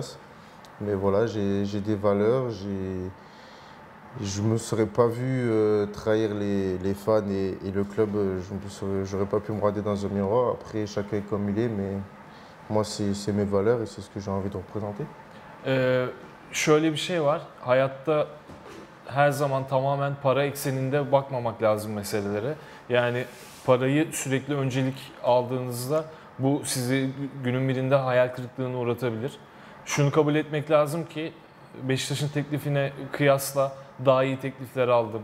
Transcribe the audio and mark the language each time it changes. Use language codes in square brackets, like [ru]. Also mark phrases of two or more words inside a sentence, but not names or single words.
[fr] Mais voilà, j'ai des valeurs, je ne me serais pas vu trahir les fans et le club. Je n'aurais pas pu me regarder dans un miroir. Après, chacun est comme il est, mais moi, c'est mes valeurs et c'est ce que j'ai envie de représenter. [tr] Şöyle bir şey var. Hayatta her zaman tamamen para ekseninde bakmamak lazım meselelere. Yani parayı sürekli öncelik aldığınızda bu sizi günün birinde hayal kırıklığına uğratabilir. Şunu kabul etmek lazım ki Beşiktaş'ın teklifine kıyasla daha iyi teklifler aldım.